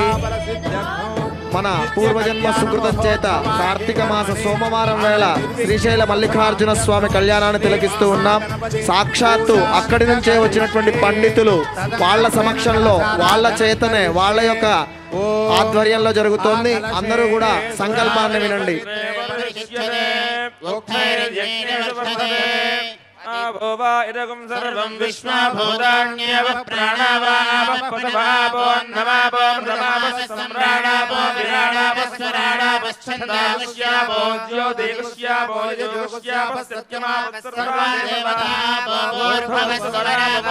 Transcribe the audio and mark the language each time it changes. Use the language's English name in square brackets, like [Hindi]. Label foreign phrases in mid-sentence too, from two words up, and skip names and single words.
[Telugu] మన పూర్వజన్మ సుకృతం చేత కార్తీక మాస సోమవారం వేళ శ్రీశైల మల్లికార్జున స్వామి కళ్యాణాన్ని తిలకిస్తూ ఉన్నాం. సాక్షాత్తు అక్కడి నుంచే వచ్చినటువంటి పండితులు వాళ్ళ సమక్షంలో వాళ్ళ చేతనే వాళ్ళ యొక్క ఆధ్వర్యంలో జరుగుతోంది. అందరూ కూడా సంకల్పాన్ని వినండి. [Sanskrit] भोवा इदगुं सर्वं विश्वभूतान्यवः प्राणावावः पशवापो अन्नमापो मृतमापः सम्राणापो विराणापः स्वराणापः छन्दागुष्यापो ज्योतिगुष्यापो यजुगुष्यापः सत्यमापः सर्वादेवतापो भूर्भुवस्वरापो